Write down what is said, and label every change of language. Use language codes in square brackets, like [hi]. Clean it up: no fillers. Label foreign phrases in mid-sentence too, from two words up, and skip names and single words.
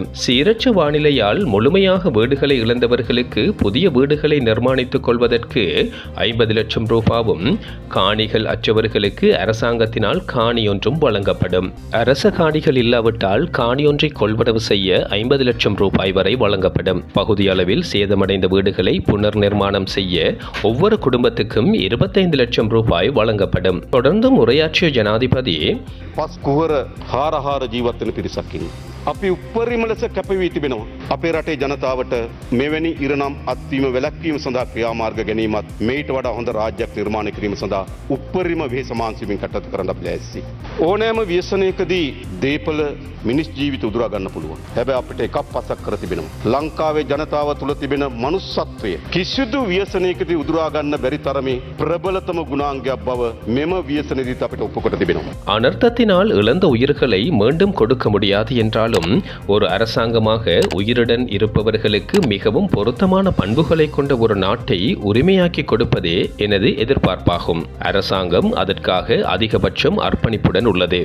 [ta] சீரற்ற வானிலையால் முழுமையாக வீடுகளை இழந்தவர்களுக்கு புதிய வீடுகளை நிர்மாணித்துக் கொள்வதற்கு 50 லட்சம் ரூபாயும், காணிகள் அற்றவர்களுக்கு அரசாங்கத்தினால் காணியொன்றும் வழங்கப்படும். அரச காணிகள் இல்லாவிட்டால் காணியொன்றை கொள்வனவு செய்ய 50 லட்சம் ரூபாய் வரை வழங்கப்படும். பகுதி அளவில் சேதமடைந்த வீடுகளை புனர் நிர்மாணம் செய்ய ஒவ்வொரு குடும்பத்துக்கும் 25 லட்சம் ரூபாய் வழங்கப்படும். தொடர்ந்து உரையாற்றிய ஜனாதிபதி, [si] පස් කුහර හාරහාර ජීවත්වන පිරිසක්කින්. අපි උපරිම ලෙස කැපවී තිබෙනවා. අපේ රටේ ජනතාවට මෙවැනි ඉරනම් අත්වීම වැළැක්වීම සඳහා ක්‍රියාමාර්ග ගැනීමත් මේට වඩා හොඳ රාජ්‍යයක් නිර්මාණය කිරීම සඳහා උපරිම වෙහෙස මානසිකව කටයුතු කරන්න අපි ලෑස්ති. ඕනෑම ව්‍යසනයකදී දීපල මිනිස් ජීවිත උදුරා ගන්න පුළුවන්. හැබැයි අපිට එකක් පසක් කර තිබෙනවා. ලංකාවේ ජනතාව තුළ තිබෙන මනුස්සත්වය කිසිදු ව්‍යසනයකදී උදුරා ගන්න බැරි තරමේ ප්‍රබලතම ගුණාංගයක් බව මෙම ව්‍යසනයේදීත් අපිට ඔප්පු කර තිබෙනවා. [ta] அனர்த்தத்தினால் இழந்த உயிர்களை மீண்டும் கொடுக்க முடியாது என்றாலும் ஒரு அரசாங்கமாக உயிருடன் இருப்பவர்களுக்கு மிகவும் பொருத்தமான பண்புகளை கொண்ட ஒரு நாட்டை உரிமையாக்கி கொடுப்பதே எனது எதிர்பார்ப்பாகும். அரசாங்கம் அதற்காக அதிகபட்சம் அர்ப்பணிப்புடன் உள்ளது.